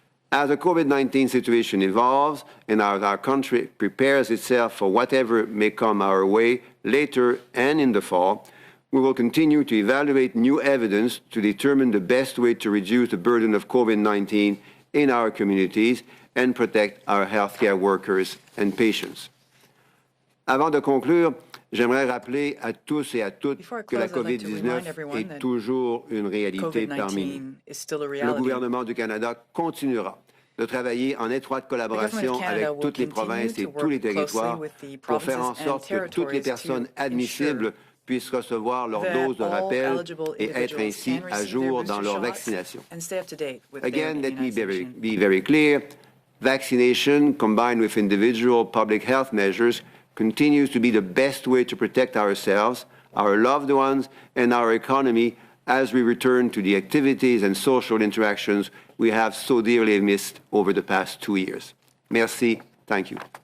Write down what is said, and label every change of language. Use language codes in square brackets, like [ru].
[en] As the COVID-19 situation evolves and as our country prepares itself for whatever may come our way later and in the fall, we will continue to evaluate new evidence to determine the best way to reduce the burden of COVID-19 in our communities and protect our healthcare workers and patients. [fr] Avant de conclure, j'aimerais rappeler à tous et à toutes que la COVID-19 est toujours une réalité parmi nous. Le gouvernement du Canada continuera de travailler en étroite collaboration avec toutes les provinces et tous les territoires pour faire en sorte que toutes les personnes admissibles puissent recevoir leur dose de rappel et être ainsi à jour dans leur vaccination. [en] Again, let me be very clear. Vaccination, combined with individual public health measures, continues to be the best way to protect ourselves, our loved ones, and our economy as we return to the activities and social interactions we have so dearly missed over the past 2 years. [fr] Merci. [en] Thank you.